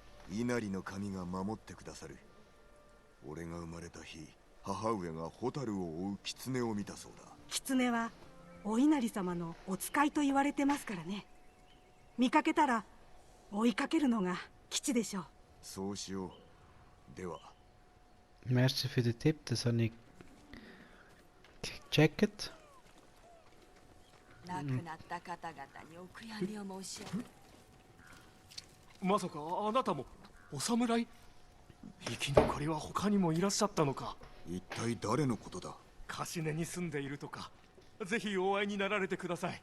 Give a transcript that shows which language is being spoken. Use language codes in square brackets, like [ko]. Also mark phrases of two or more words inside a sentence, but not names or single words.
[ja] 稲荷の神が守ってくださる。俺が生まれた日、母上が蛍を追う狐を見たそうだ。狐はお稲荷様のお使いと言われてますからね。見かけたら追いかけるのが吉でしょう。そうしよう。では。 [de] Merci für den Tipp, das habe ich gecheckt. [ja] 亡くなった方々にお悔やみを申し上げ、まさかあなたもお侍？生き残りは他にもいらっしゃったのか。一体誰のことだ？カシネに住んでいるとか。ぜひお会いになられてください。